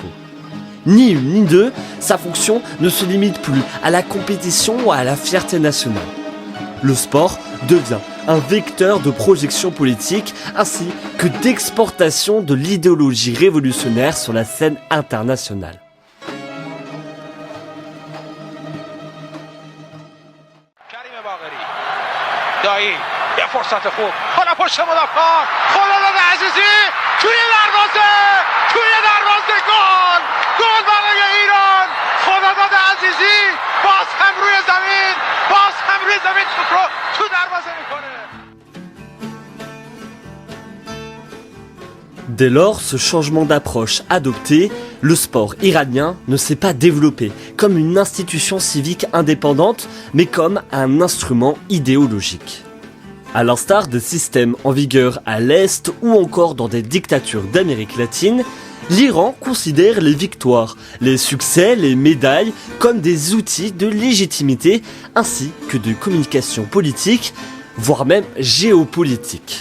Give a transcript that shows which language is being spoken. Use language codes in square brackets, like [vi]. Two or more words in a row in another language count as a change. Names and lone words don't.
[fr] Ni une ni deux, sa fonction ne se limite plus à la compétition ou à la fierté nationale. Le sport devient un vecteur de projection politique ainsi que d'exportation de l'idéologie révolutionnaire sur la scène internationale. [fa] دایی یه فرصت خوب حالا پشت مدافع خداداد عزیزی توی دروازه گل برای ایران خداداد عزیزی باز هم روی زمین توپ رو تو دروازه میکنه. [fr] Dès lors, ce changement d'approche adopté, le sport iranien ne s'est pas développé comme une institution civique indépendante, mais comme un instrument idéologique. À l'instar des systèmes en vigueur à l'Est ou encore dans des dictatures d'Amérique latine, l'Iran considère les victoires, les succès, les médailles comme des outils de légitimité ainsi que de communication politique, voire même géopolitique.